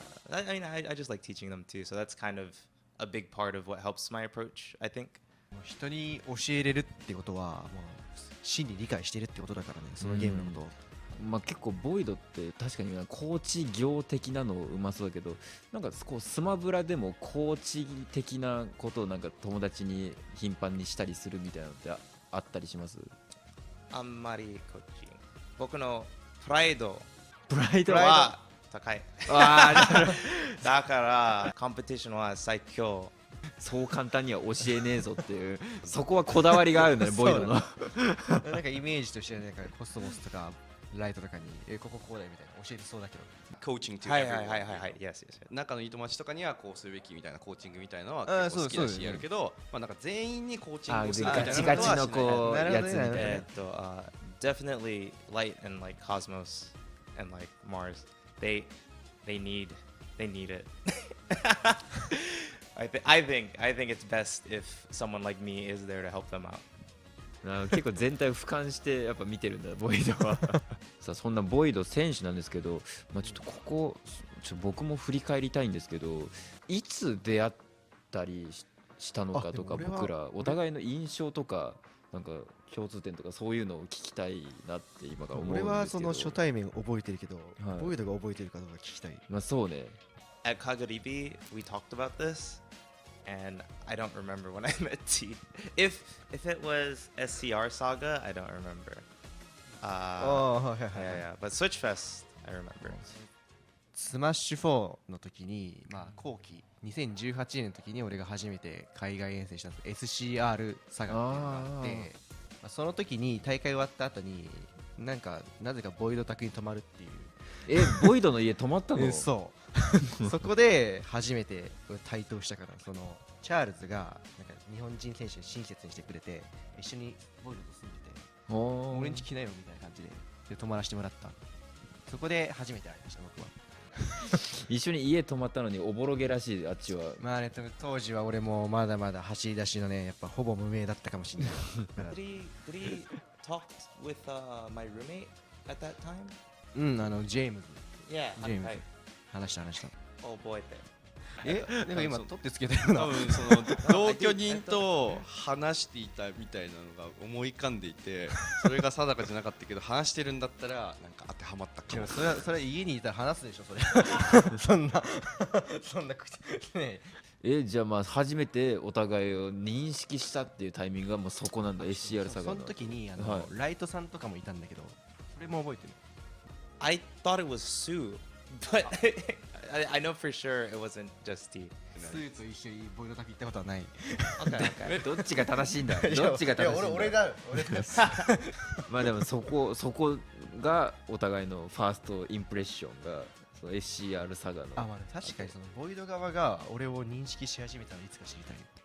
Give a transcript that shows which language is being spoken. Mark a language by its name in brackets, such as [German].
[English] I mean, I just like teaching them too, so that's kind of a big part of what helps my approach, I think. [Japanese] 人に教えれるってことはもう真に理解してるってことだからねそのゲームのことをまあ、結構ボイドって確かにコーチ業的なのうまそうだけどなんかこうスマブラでもコーチ的なことをなんか友達に頻繁にしたりするみたいなのってあったりします？あんまりコーチング。僕のプライドプライドは高い。あだからコンペティションは最強。そう簡単には教えねえぞっていうそこはこだわりがあるんだねボイドの。なんかイメージとしてはなんかコスモスとかライトとかにこうだよみたいな教えてそうだけど [English] coaching to [Japanese] はいはい [English] everyone [Japanese] はいはいはい。 [English] Yes, yes, yes. [Japanese] 仲のいい友達とかにはこうするべきみたいなコーチングみたいなのはあー結構好きだしそうやるけど、まあなんか全員にコーチンあグをするみたいなガチガチのこうなるほどねやつみたいな [English] えっと、definitely Light and like Cosmos and like Mars. They need it. I think it's best if someone like me is there to help them out. [Japanese] 結構全体を俯瞰してやっぱ見てるんだボイドはさあそんなボイド選手なんですけど、まあ、ちょっとここ僕も振り返りたいんですけどいつ出会ったりしたのかとかあでも俺は僕らお互いの印象とかなんか共通点とかそういうのを聞きたいなって今から思うんですけど俺はその初対面覚えてるけど、はいボイドが覚えてるかどうか聞きたいまあそうね [English] At Kagaribi, we talked about this, and I don't remember when I met T. If it was SCR Saga, I don't remember. [Japanese] ああ、はいはいはい。 [English] Yeah, but Switch Fest, I remember. [Japanese] スマッシュ4の時に、まあ、後期2018年の時に俺が初めて海外遠征したんです。 SCR サガっていうのがあってまあ、その時に大会終わった後になんかなぜかボイド宅に泊まるっていうボイドの家泊まったの？そうそこで初めて対等したから、そのチャールズがなんか日本人選手に親切にしてくれて一緒にボイドと住んでて俺ん家来なよみたいな感じで泊まらせてもらった。そこで初めて会いました僕は。一緒に家泊まったのにおぼろげらしい、あっちは。まあね、当時は俺もまだまだ走り出しのね、やっぱほぼ無名だったかもしれない。 [English] Did he talk with my roommate at that time? [Japanese] うん、ジェームズ [English] Yeah, James. hi. [Japanese] 話した。 [English] Oh boy, there. [Japanese] なんか今そう取ってつけたような。多分その同居人と話していたみたいなのが思い浮かんでいて、それが定かじゃなかったけど話してるんだったらなんか当てはまったかも。でもそれは家にいたら話すでしょそれ。そんな口ね。じゃあまあ初めてお互いを認識したっていうタイミングがもうそこなんだ。 SCR サガのその時にはいライトさんとかもいたんだけど、それも覚えてる。 [English] I thought it was Sue, but I know for sure it wasn't just T. [Japanese] スーと一緒にボイド宅行ったことはない。 [English] Okay, okay. [Japanese] どっちが正しいんだどっちが正しいんだ。俺だ。まあでもそこがお互いのファーストインプレッションがその SCR サガのあ、まあ確かにそのボイド側が俺を認識し始めたのいつか知りたい。